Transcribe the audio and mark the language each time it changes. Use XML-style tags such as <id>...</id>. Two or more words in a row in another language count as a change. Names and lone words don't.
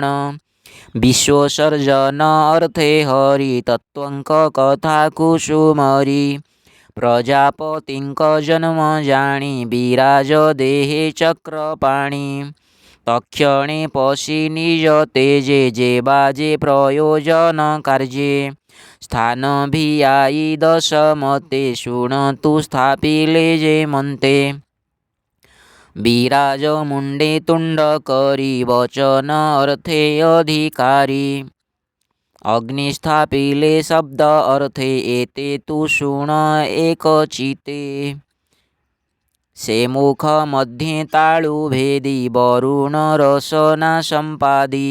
<or>ବିଶ୍ୱସର୍ଜନ ଅର୍ଥେ ହରି ତତ୍ତ୍ୱଙ୍କ କଥା କୁସୁମରି। ପ୍ରଜାପତିଙ୍କ ଜନ୍ମ ଜାଣି ବିରାଜ ଦେହେ ଚକ୍ରପାଣି। ତକ୍ଷଣେ ପଶି ନିଜ ତେଜେ ଯେ ବାଜେ ପ୍ରୟୋଜନ କାର୍ଯ୍ୟେ। ସ୍ଥାନ ଭିଆଇ ଦଶ ମତେ ଶୁଣତୁ ସ୍ଥାପିଲେ ଯେ ମନ୍ତେ। ବିରାଜ ମୁଣ୍ଡେ ତୁଣ୍ଡ କରି ବଚନ ଅର୍ଥେ ଅଧିକାରୀ। ଅଗ୍ନି ସ୍ଥାପିଲେ ଶବ୍ଦ ଅର୍ଥେ ଏତେ ତୁ ଶୁଣ ଏକଚିତେ। ସେ ମୁଖ ମଧ୍ୟେ ତାଳୁ ଭେଦି ବରୁଣ ରସନା ସମ୍ପାଦି।</or>